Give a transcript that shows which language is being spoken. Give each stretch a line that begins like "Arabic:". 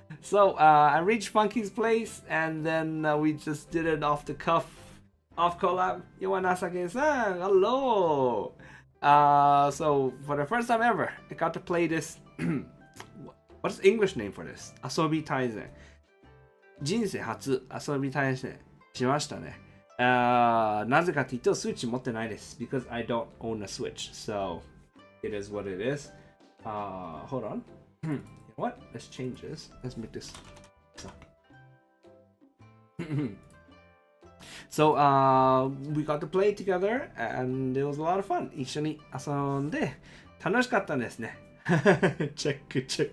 English: So, I reached Funky's place, and then we just did it off the cuff. Off collab. Yowanasake-san, hello! So, for the first time ever, I got to play this. What's the English name for this?
Japanese: 遊び対戦。人生初遊び対戦しましたね。なぜかというと、スイッチ持ってないです。
English: Because I don't own a Switch. So, it is what it is. Hold on. You know what? Let's change this. Let's make this. So, we got to play together and it was a lot of fun.
Japanese: 一緒に遊んで楽しかったんですね。チェック。